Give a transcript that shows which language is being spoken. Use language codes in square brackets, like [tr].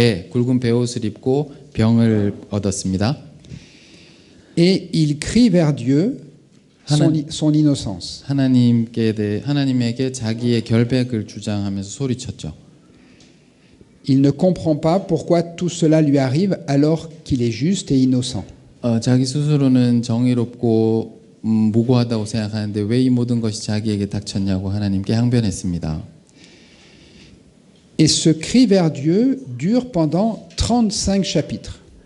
[ko] 굵은 베옷을 입고 병을 얻었습니다. [fr] Et il crie vers Dieu son innocence. [ko] 하나님에게 자기의 결백을 주장하면서 소리쳤죠. [fr] Il ne comprend pas pourquoi tout cela lui arrive alors qu'il est juste et innocent. [ko] 자기 스스로는 정의롭고 무고하다고 생각하는데 왜 이 모든 것이 자기에게 닥쳤냐고 하나님께 항변했습니다. [fr] Et ce cri vers Dieu dure pendant 35 chapitres.